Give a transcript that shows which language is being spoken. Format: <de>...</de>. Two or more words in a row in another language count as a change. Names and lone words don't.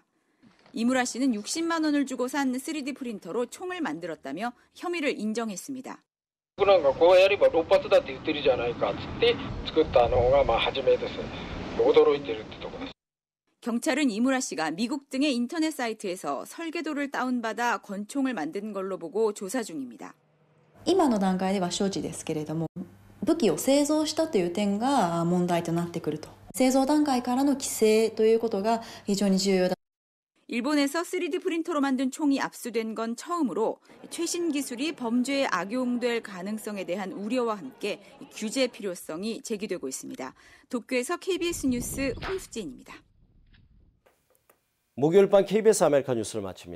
<ko>이무라 씨는 60만 원을 주고 산 3D 프린터로 총을 만들었다며 혐의를 인정했습니다. 경찰은 이무라 씨가 미국 등의 인터넷 사이트에서 설계도를 다운받아 권총을 만든 걸로 보고 조사 중입니다.</ko> <ja>今の段階では所持ですけれども、武器を製造したという点が問題となってくると。製造段階からの規制ということが非常に重要だ。</ja> <ko>일본에서 3D 프린터로 만든 총이 압수된 건 처음으로 최신 기술이 범죄에 악용될 가능성에 대한 우려와 함께 규제 필요성이 제기되고 있습니다. 도쿄에서 KBS 뉴스 홍수진입니다. 목요일 밤 KBS 아메리카 뉴스를 마칩니다.</ko>